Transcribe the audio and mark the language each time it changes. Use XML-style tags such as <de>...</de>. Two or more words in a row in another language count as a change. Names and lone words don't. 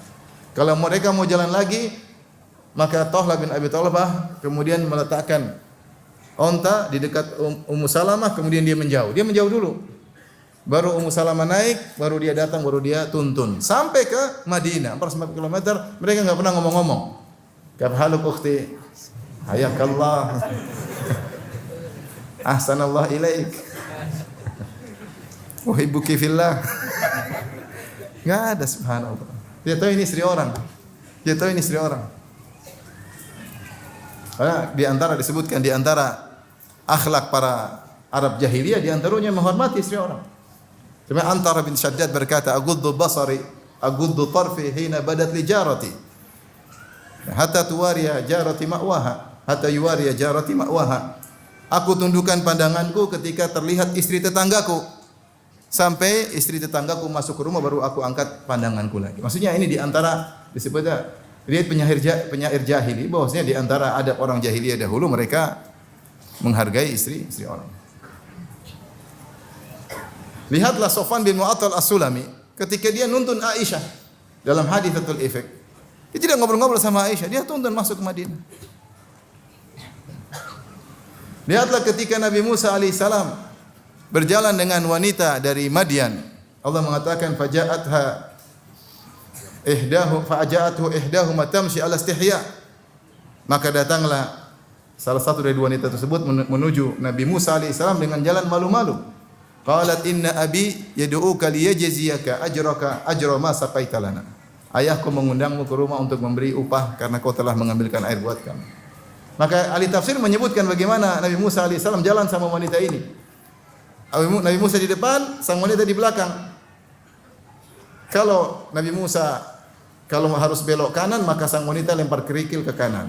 <id>Kalau mereka mau jalan lagi, maka Talha bin Abi Talha kemudian meletakkan onta di dekat Ummu Salamah, kemudian dia menjauh. Dia menjauh dulu. Baru Ummu Salamah naik, baru dia datang, baru dia tuntun sampai ke Madinah 400 km. Mereka enggak pernah ngomong-ngomong.</id> <ar>كيف حالك أختي؟ حياك الله. أحسن الله إليك. أحبك في الله.</ar> <id>Enggak ada, subhanallah. Dia tahu ini istri orang. Karena di antara disebutkan di antara akhlak para Arab jahiliyah, di antaranya menghormati istri orang. Cuma Antara bin Shaddad berkata,</id> <ar>أغض بصري، أغض طرفي حين بدت لي جارتي. حتى تواري جارتي مأواها، حتى يواري جارتي مأواها.</ar> <id>Aku tundukkan pandanganku ketika terlihat istri tetanggaku. Sampai istri tetanggaku masuk ke rumah, baru aku angkat pandanganku lagi. Maksudnya ini di antara disebutnya dia penyair jahili, bahwasanya di antara adab orang jahiliyah dahulu mereka menghargai istri orang. Lihatlah Sofwan bin Mu'attal As-Sulami ketika dia nuntun Aisyah dalam</id> <ar>حادثة الإفك.</ar> <id>Dia tidak ngobrol-ngobrol sama Aisyah, dia tuntun masuk ke Madinah. Lihatlah ketika Nabi Musa alaihissalam berjalan dengan wanita dari Madian. Allah mengatakan</id> <ar>فجاءته إحداهما تمشي على استحياء.</ar> <id>Maka datanglah salah satu dari dua wanita tersebut menuju Nabi Musa alaihissalam dengan jalan malu-malu.</id> <ar>قالت إن أبي يدعوك ليجزيك أجرك أجر ما سقيت لنا.</ar> <id>Ayahku mengundangmu ke rumah untuk memberi upah karena kau telah mengambilkan air buat kami. Maka ahli tafsir menyebutkan bagaimana Nabi Musa alaihissalam jalan sama wanita ini. Nabi Musa di depan, sang wanita di belakang. Kalau Nabi Musa kalau harus belok kanan maka sang wanita lempar kerikil ke kanan.</id>